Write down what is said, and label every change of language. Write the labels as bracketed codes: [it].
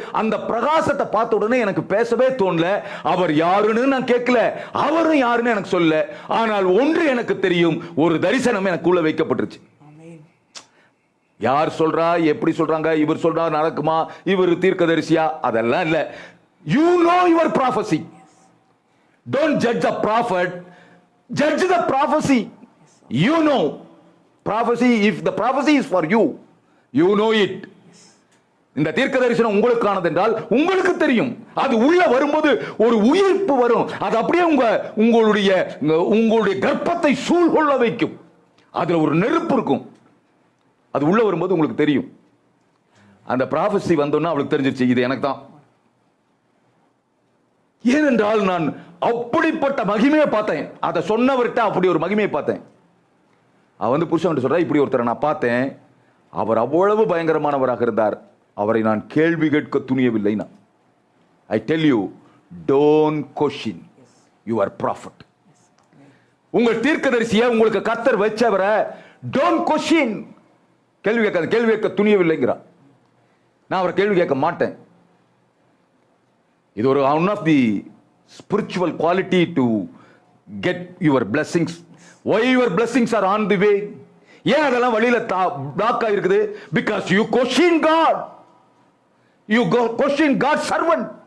[ta] அந்த பிரகாசத்தை பார்த்த உடனே எனக்கு பேசவே தோணல, அவர் யாருன்னு நான் கேட்கல, அவரும் யாருன்னு எனக்கு சொல்லல. ஆனால் ஒன்று எனக்கு தெரியும், ஒரு தரிசனம் எனக்குள்ள வைக்கப்பட்டுருச்சு. யார் சொல்றா, எப்படி சொல்றாங்க, இவர் சொல்றா நடக்குமா, இவர் தீர்க்கதரிசியா, அதெல்லாம் இல்ல. [en] You know your prophecy. Don't judge the prophet, judge the prophecy. You know prophecy, if the prophecy is for you, you know it. [ta] இந்த தீர்க்க தரிசனம் உங்களுக்கானது என்றால் உங்களுக்கு தெரியும். அது உள்ள வரும்போது ஒரு உயிர்ப்பு வரும், அது அப்படியே உங்களுடைய கர்ப்பத்தை சூழ்கொள்ள வைக்கும். அதுல ஒரு நெருப்பு இருக்கும், அது உள்ள வரும்போது உங்களுக்கு தெரியும். அந்த ப்ராஃபஸி வந்தோன்னா அவளுக்கு தெரிஞ்சிருச்சு, இது எனக்கு தான். ஏனென்றால் நான் அப்படிப்பட்ட மகிமையை பார்த்தேன், அதை சொன்னவர்கிட்ட அப்படி ஒரு மகிமையை பார்த்தேன். அவன் வந்து புருஷன் சொல்றா, இப்படி ஒருத்தரை நான் பார்த்தேன், அவர் அவ்வளவு பயங்கரமானவராக இருந்தார், அவரை நான் கேள்வி கேட்க துணியவில்லை. [en] I tell you, don't question your prophet. [ta] உங்கள் தீர்க்கதரிசியை உங்களுக்கு கர்த்தர் வச்சவரை [en] don't question, [ta] கேள்வி கேட்காத, கேள்வி கேட்க துணியவில்லைங்கிறார். நான் அவரை கேள்வி கேட்க மாட்டேன். இது ஒரு [en] One of the spiritual quality to get your blessings. Why your blessings are on the way? [ta] ஏன் அதெல்லாம் வழியில பிளாக் ஆயிருக்குது? [en] Because you question God. You question God's servant.